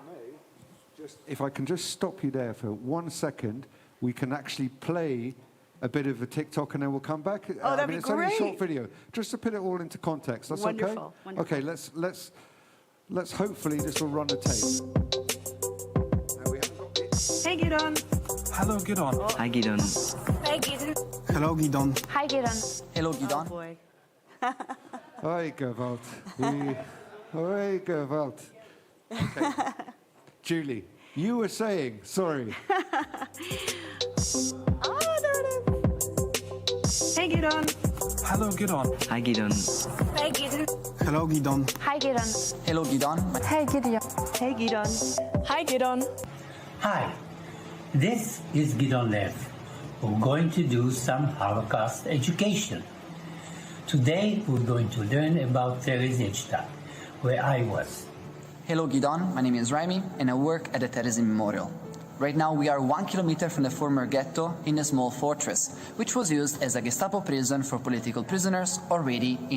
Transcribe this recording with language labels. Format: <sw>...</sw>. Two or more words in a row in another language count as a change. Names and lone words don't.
<en>I may. If I can just stop you there for 1 second, we can actually play a bit of a TikTok and then we'll come back. Oh, that'd be it's only a great. short video, just to put it all into context. That's Wonderful, okay? wonderful. Okay, let's hopefully this will run the tape. Hey, Gidon. Hello, Gidon. Oh. Hi, Gidon. Hey, Gidon. Hello, Gidon. Hi, Gidon. Hello, Gidon. Oh, boy.</en> <yi>Hoi, gewalt. Hoi, gewalt.</yi> <en>Okay. Julie, you were saying, sorry. Oh, there it is. Hey, Gidon. Hello, Gidon. Hi, Gidon. Hey, Gidon. Hello, Gidon. Hi, Gidon. Hello, Gidon. Hey, Gideon. Hey, Gidon. Hi, Gidon. Hi, this is Gidon Lev. We're going to do some Holocaust education. Today we're going to learn about Terezin, where I was. Hello Gidon, my name is Raimi and I work at the Terezin Memorial. Right now we are 1 kilometer from the former ghetto in a small fortress, which was used as a Gestapo prison for political prisoners already in.</en>